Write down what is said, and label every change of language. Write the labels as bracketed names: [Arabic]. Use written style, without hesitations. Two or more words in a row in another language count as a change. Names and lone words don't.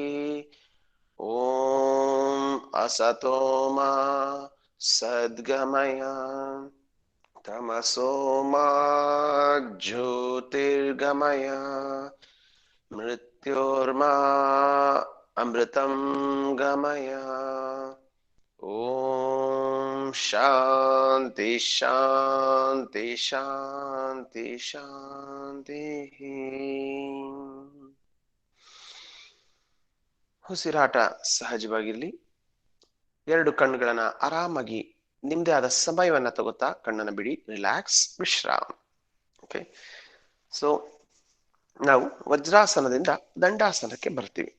[Sanskrit] ॐ असतो मा सद्गमय तमसो मा ज्योतिर्गमय मृत्योर्मा अमृतं गमय। ॐ शान्ति शान्ति शान्ति शान्तिः। [Kannada] ಉಸಿರಾಟ ಸಹಜವಾಗಿರ್ಲಿ. ಎರಡು ಕಣ್ಣುಗಳನ್ನ ಆರಾಮಾಗಿ ನಿಮ್ದೇ ಆದ ಸಮಯವನ್ನ ತಗೋತಾ ಕಣ್ಣನ್ನ ಬಿಡಿ, ರಿಲ್ಯಾಕ್ಸ್, ವಿಶ್ರಾಮ. [English] Okay, so [Kannada] ನಾವು ವಜ್ರಾಸನದಿಂದ ದಂಡಾಸನಕ್ಕೆ ಬರ್ತೀವಿ.